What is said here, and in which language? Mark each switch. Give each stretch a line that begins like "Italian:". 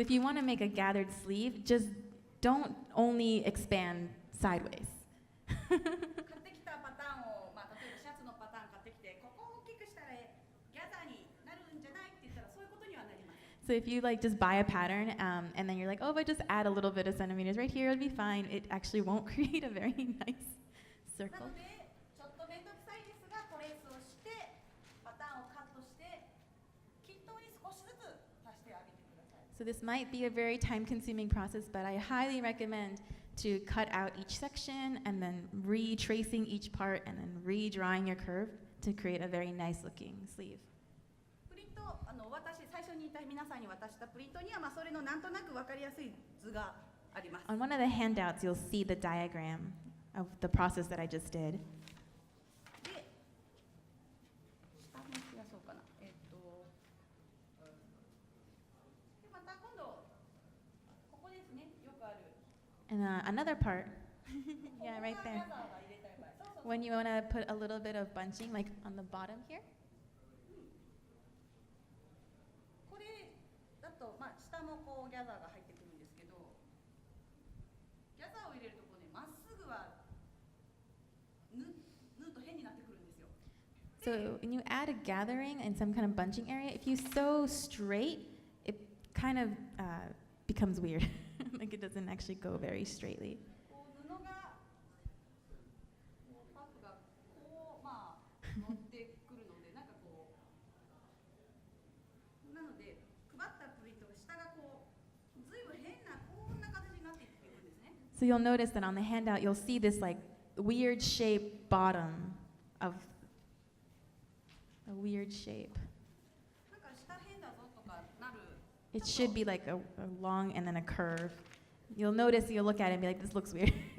English: is if you want to make a gathered sleeve, just don't only expand sideways.
Japanese: 買ってきたパターンを、まあ、例えばシャツのパターン買ってきてここを大きくしたらギャザーになるんじゃないって言ったらそういうことにはなりません
English: So if you like just buy a pattern and then you're like, oh, if I just add a little bit of centimeters right here, it'll be fine. It actually won't create a very nice な circle.
Japanese: のでちょっと面倒くさいですがトレースをしてパターンをカットして均等に少しずつ足してあげてください
English: So this might be a very time-consuming process, but I highly recommend to cut out each section and then retracing each part and then redrawing your curve to create a very nice-looking sleeve.
Japanese: プリント最初に皆さんに渡したプリントには、まあ、それのなんとなく分かりやすい図があります
English: On one of the handouts, you'll see the diagram of the process that I just did.
Japanese: で下も増やそうかなでまた今度ここですねよくある
English: And another part, yeah, right
Japanese: ここがギャザーが入れたい場合そうそうそう
English: When you want to put a little bit of bunching, like on the bottom here.
Japanese: これだと、まあ、下もこうギャザーが入ってくるんですけどギャザーを入れるとこうねまっすぐは縫うと変になってくるんですよ
English: So when you add a gathering and some kind of bunching area, if you sew straight, it kind of becomes weird. Like it doesn't actually go very straightly.
Japanese: こう布がパフがこうまあ乗ってくるのでなんかこうなので配ったプリントが下がこうずいぶん変なこんな形になっていくんですね
English: So you'll notice that on the handout, you'll see this like weird shape bottom of a weird shape.
Japanese: なんか下変だぞとかなる
English: It should be like a long and then a curve. You'll notice, you'll look at it and be like, this looks weird.